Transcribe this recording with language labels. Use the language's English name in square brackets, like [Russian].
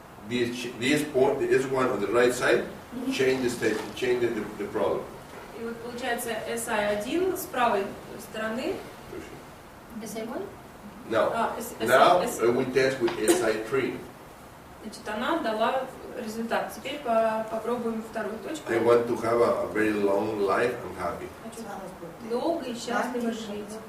[English] This point, the S1 on the right side, change the state, change the problem. [Russian] И вот получается SI1 с правой стороны. SI1? [English] Now, we test with SI3. [Russian] Значит, она дала результат. Теперь попробуем вторую точку. [English] I want to have a very long life and happy. [Russian] Хочу долго и счастливо жить.